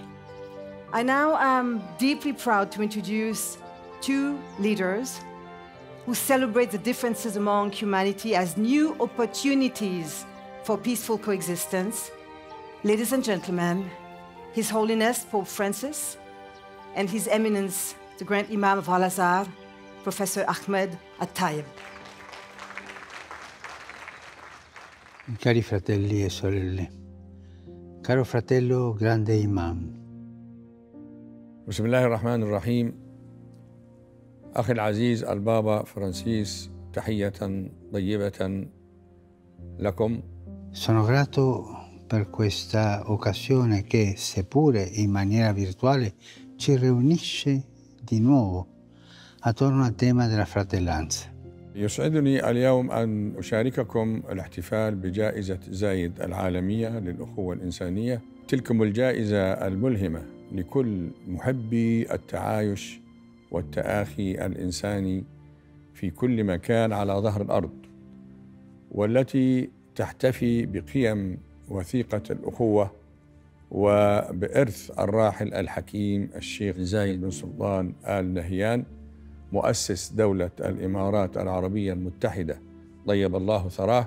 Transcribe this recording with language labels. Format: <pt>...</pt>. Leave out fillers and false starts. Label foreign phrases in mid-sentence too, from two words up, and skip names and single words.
<en>I now am deeply proud to introduce 2 leaders who celebrate the differences among humanity as new opportunities for peaceful coexistence. Ladies and gentlemen, His Holiness Pope Francis and His Eminence, the Grand Imam of Al-Azhar, Professor Ahmed At-Taib.</en> <it>Cari fratelli e sorelle, caro fratello grande imam.</it> <ar>بسم الله الرحمن الرحيم. أخي العزيز البابا فرانسيس، تحية طيبة لكم.</ar> <it>Sono grato per questa occasione che, seppure in maniera virtuale, ci riunisce di nuovo attorno al tema della fratellanza.</it> <ar>يسعدني اليوم أن أشارككم الاحتفال بجائزة زايد العالمية للأخوة الإنسانية. تلكم الجائزة الملهمة لكل محبي التعايش والتآخي الإنساني في كل مكان على ظهر الأرض، والتي تحتفي بقيم وثيقة الأخوة وبإرث الراحل الحكيم الشيخ زايد بن سلطان آل نهيان، مؤسس دولة الإمارات العربية المتحدة، طيب الله ثراه.</ar>